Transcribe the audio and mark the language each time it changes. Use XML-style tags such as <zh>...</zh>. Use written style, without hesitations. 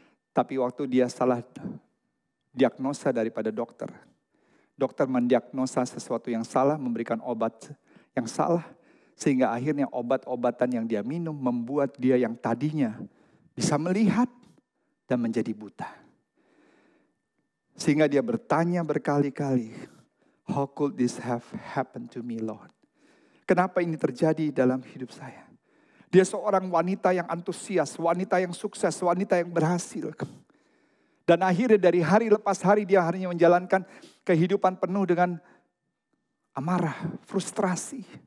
<id>Tapi waktu dia salah diagnosa daripada dokter. Dokter mendiagnosa sesuatu yang salah, memberikan obat yang salah. Sehingga akhirnya obat-obatan yang dia minum membuat dia yang tadinya bisa melihat dan menjadi buta.</id> <en>Sehingga dia bertanya berkali-kali, how could this have happened to me, Lord?</en> <id>Kenapa ini terjadi dalam hidup saya? Dia seorang wanita yang antusias, wanita yang sukses, wanita yang berhasil. Dan akhirnya dari hari lepas hari dia hanya menjalankan kehidupan penuh dengan amarah, frustrasi.</id>